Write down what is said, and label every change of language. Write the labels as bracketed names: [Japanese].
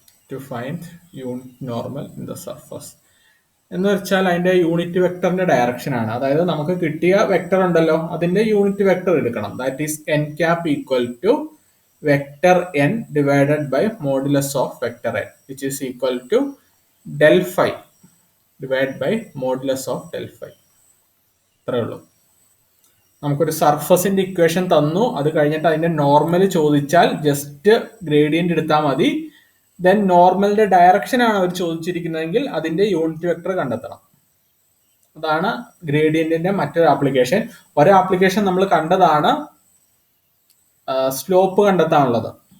[English] To find unit normal in the surface. [Malayalam] എന്ന് വെച്ചാൽ അതിന്റെ യൂണിറ്റ് വെക്ടറിന്റെ ഡയറക്ഷൻ ആണ്. അതായത് നമുക്ക് കിട്ടിയ വെക്ടർ ഉണ്ടല്ലോ, അതിന്റെ യൂണിറ്റ് വെക്ടർ എടുക്കണം. [English] That is n cap equal to vector n divided by modulus of vector n, which is equal to del phi divided by modulus of del phi. [Malayalam] അത്രേ ഉള്ളൂ. നമുക്കൊരു സർഫസിന്റെ ഇക്വേഷൻ തന്നു, അത് കഴിഞ്ഞിട്ട് അതിന്റെ നോർമൽ ചോദിച്ചാൽ ജസ്റ്റ് ഗ്രേഡിയന്റ് എടുത്താൽ മതി. ദെൻ നോർമലിന്റെ ഡയറക്ഷൻ ആണ് അവർ ചോദിച്ചിരിക്കുന്നതെങ്കിൽ അതിന്റെ യൂണിറ്റ് വെക്ടർ കണ്ടെത്തണം. അതാണ് ഗ്രേഡിയന്റിന്റെ മറ്റൊരു ആപ്ലിക്കേഷൻ. ഒരു ആപ്ലിക്കേഷൻ നമ്മൾ കണ്ടതാണ് സ്ലോപ്പ് കണ്ടെത്താനുള്ളത്.